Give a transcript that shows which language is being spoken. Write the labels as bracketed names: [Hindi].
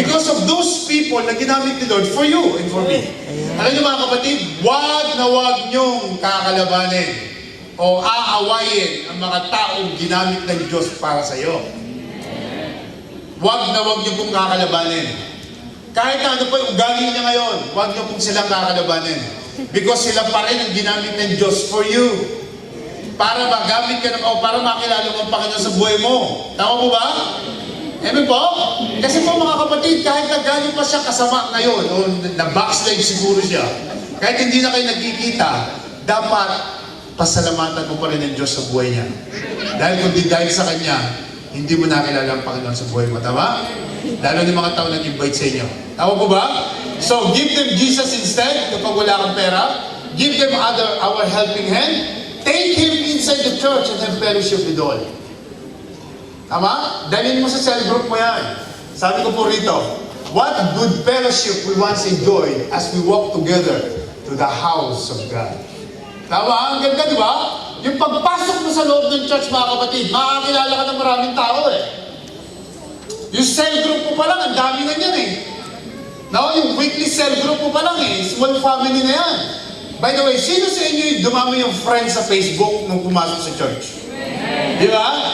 [English] Because of those people [Filipino] na ginamit ni Lord [English] for you and for me. [Filipino] Alam niyo mga kapatid, wag na wag niyong kakalabanin o aawayin ang mga taong ginamit ng Diyos para sa iyo. Wag na wag niyo pong kakalabanin. Kahit ano pa yung ugali niya ngayon, wag niyo pong silang kakalabanin. Because sila pa rin ang ginamit ng Diyos [English] for you. [Filipino] Para magamit ka o para makilala mo ang Panginoon sa buhay mo. Tama po ba? Amen po? Kasi po mga kapatid, kahit na gano'n pa siya kasama ngayon, o na-backslide siguro siya, kahit hindi na kayo nagkikita, dapat pasalamatan mo pa rin ang Diyos sa buhay niya. Dahil kung di dahil sa Kanya, hindi mo nakilala ang Panginoon sa buhay mo. Tama? Lalo ng mga tao nag-invite sa inyo. Tama po ba? So, [English] give them Jesus instead, [Filipino] kapag wala kang pera. [English] Give them our helping hand. Take him inside the church and have fellowship with all. [Filipino] Tama? Dalhin mo sa cell group mo yan. Sabi ko po rito, [English] what good fellowship we once enjoyed as we walk together to the house of God. [Filipino] Tama? Ang ganda, di ba? Yung pagpasok mo sa loob ng church, mga kapatid, makakilala ka ng maraming tao eh. Yung cell group mo pa lang, ang dami na yan eh. No, yung weekly cell group mo pa lang eh. Small family na yan. [English] By the way, [Filipino] sino sa inyo yung dumami yung friends sa Facebook nung pumasok sa church? Di ba?